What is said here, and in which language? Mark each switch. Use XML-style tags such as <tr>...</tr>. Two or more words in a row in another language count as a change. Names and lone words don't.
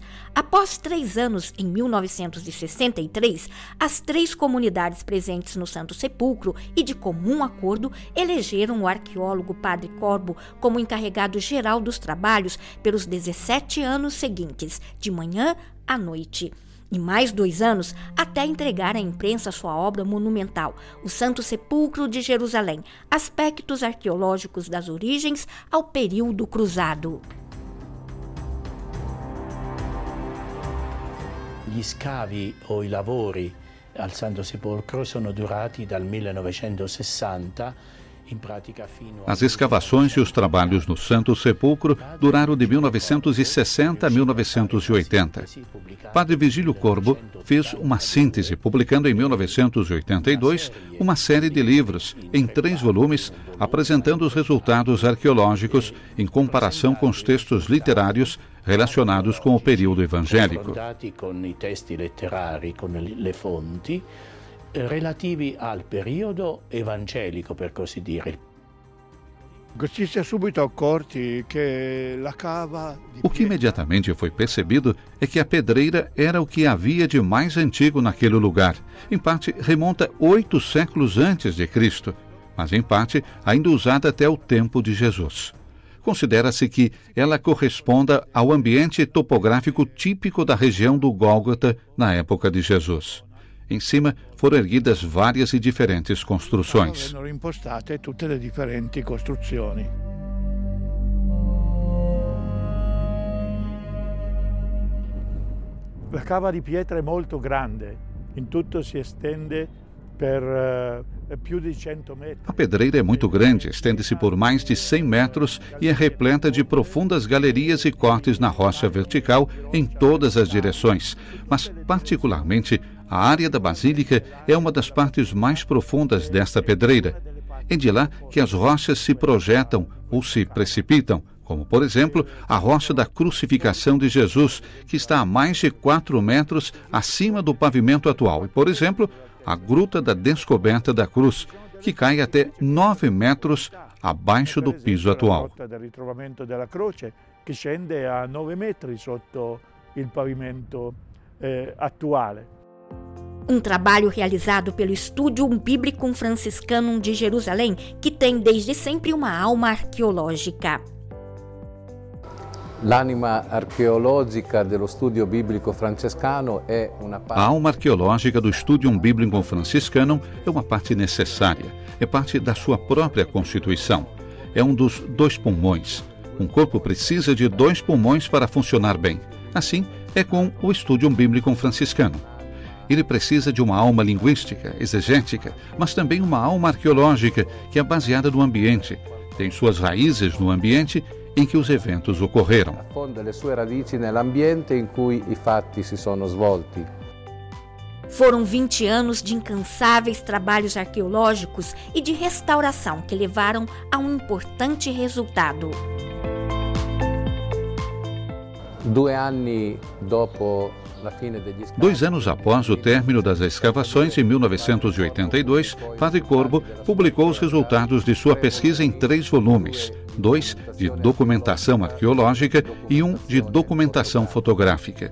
<pt>Após 3 anos, em 1963, as 3 comunidades presentes no Santo Sepulcro e de comum acordo elegeram o arqueólogo Padre Corbo como encarregado geral dos trabalhos pelos 17 anos seguintes, de manhã à noite. E mais 2 anos até entregar à imprensa sua obra monumental, o Santo Sepulcro de Jerusalém, aspectos arqueológicos das origens ao período cruzado.</pt> <it>Gli scavi o i lavori al Santo Sepolcro sono durati dal 1960.</it> <pt>As escavações e os trabalhos no Santo Sepulcro duraram de 1960 a 1980. Padre Vigílio Corbo fez uma síntese, publicando em 1982 uma série de livros, em 3 volumes, apresentando os resultados arqueológicos em comparação com os textos literários relacionados com o período evangélico.</pt> <it>Relativi al periodo evangelico, per così dire.</it> <pt>O que imediatamente foi percebido é que a pedreira era o que havia de mais antigo naquele lugar. Em parte, remonta 8 séculos antes de Cristo, mas em parte ainda usada até o tempo de Jesus. Considera-se que ela corresponda ao ambiente topográfico típico da região do Gólgota na época de Jesus. Em cima foram erguidas várias e diferentes construções.</pt> <it>La cava di pietra è molto grande, in tutto si estende per più di 100 metri.</it> <pt>A pedreira é muito grande, estende-se por mais de 100 metros e é repleta de profundas galerias e cortes na rocha vertical em todas as direções, mas particularmente a área da Basílica é uma das partes mais profundas desta pedreira. É de lá que as rochas se projetam ou se precipitam, como, por exemplo, a rocha da crucificação de Jesus, que está a mais de 4 metros acima do pavimento atual, e, por exemplo, a Gruta da Descoberta da Cruz, que cai até 9 metros abaixo do piso atual.</pt> <it>A Gruta del Ritrovamento della Croce, que scende a 9 metri sotto il pavimento attuale.</it> <pt>Um trabalho realizado pelo Studium Biblicum Franciscanum de Jerusalém, que tem desde sempre uma alma arqueológica.</pt> <it>L'anima archeologica dello studio biblico francescano è una parte.</it> <pt>A alma arqueológica do Studium Biblicum Franciscanum é uma parte necessária, é parte da sua própria constituição. É um dos 2 pulmões. Um corpo precisa de 2 pulmões para funcionar bem. Assim é com o Studium Biblicum Franciscanum. Ele precisa de uma alma linguística, exegética, mas também uma alma arqueológica que é baseada no ambiente, tem suas raízes no ambiente em que os eventos ocorreram.</pt> <it>Affonda le sue radici nell'ambiente in cui i fatti si sono svolti.</it> <pt>Foram 20 anos de incansáveis trabalhos arqueológicos e de restauração que levaram a um importante resultado. 2 anos após o término das escavações, em 1982, Padre Corbo publicou os resultados de sua pesquisa em 3 volumes, 2 de documentação arqueológica e 1 de documentação fotográfica.</pt>